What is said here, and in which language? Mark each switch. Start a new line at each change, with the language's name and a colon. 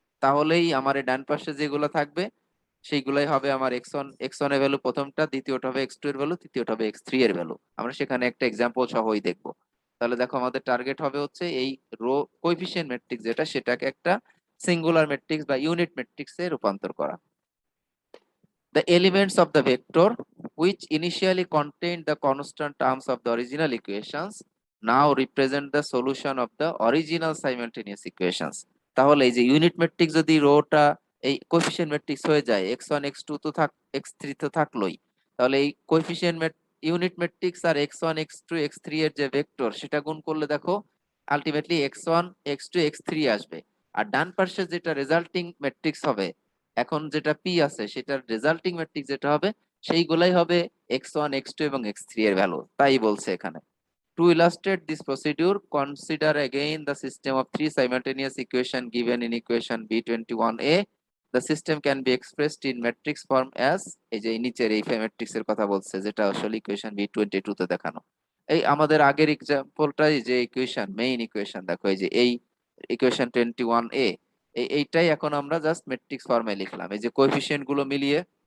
Bangla: তাহলেই আমার এই ডান পাশে যেগুলো থাকবে সেইগুলাই হবে আমার এক্স ওয়ান এর ভ্যালু প্রথমটা, দ্বিতীয়টা হবে এক্স টু এর ভ্যালু, তৃতীয়টা হবে এক্স থ্রি এর ভ্যালু। আমরা সেখানে একটা এক্সাম্পল সহই দেখবো। তাহলে দেখো আমাদের টার্গেট হবে হচ্ছে এই রো কোএফিসিয়েন্ট ম্যাট্রিক্স যেটা, সেটাকে একটা সিঙ্গুলার ম্যাট্রিক্স বা ইউনিট ম্যাট্রিক্সে রূপান্তর করা।
English: The elements of the vector, which initially contained the constant terms of the original equations, now represent the solution of the original simultaneous equations।
Bangla: তাহলে এই যে ইউনিট ম্যাট্রিক্স যদি রোটা এই কোএফিসিয়েন্ট ম্যাট্রিক্স হয়ে যায়, x1 x2 তো x3 তো থাকলোই, তাহলে এই কোএফিসিয়েন্ট ইউনিট ম্যাট্রিক্স আর x1 x2 x3 এর যে ভেক্টর সেটা গুণ করলে দেখো আলটিমেটলি x1 x2 x3 আসবে। আর ডান পাশে যেটা রেজাল্টিং ম্যাট্রিক্স হবে, এখন যেটা পি আছে সেটার রেজাল্টিং ম্যাট্রিক্স যেটা হবে, সেইগুলাই হবে x1 x2 এবং x3 এর ভ্যালু, তাই বলছে এখানে।
English: To illustrate this procedure, consider again the system of three simultaneous equation given in equation B21A. The system can be expressed in matrix form as,
Bangla: এই যে নিচের এই ম্যাট্রিক্স এর কথা বলছে যেটা আসলে ইকুয়েশন B22 তে দেখানো। এই আমাদের আগের এক্সাম্পলটাই যে ইকুয়েশন, মেইন ইকুয়েশন, দেখো এই যে এই ইকুয়েশন 21A, এইটাই এখন আমরা জাস্ট ম্যাট্রিক্স ফর্মে লিখলাম, এই যে কোএফিসিয়েন্ট গুলো মিলিয়ে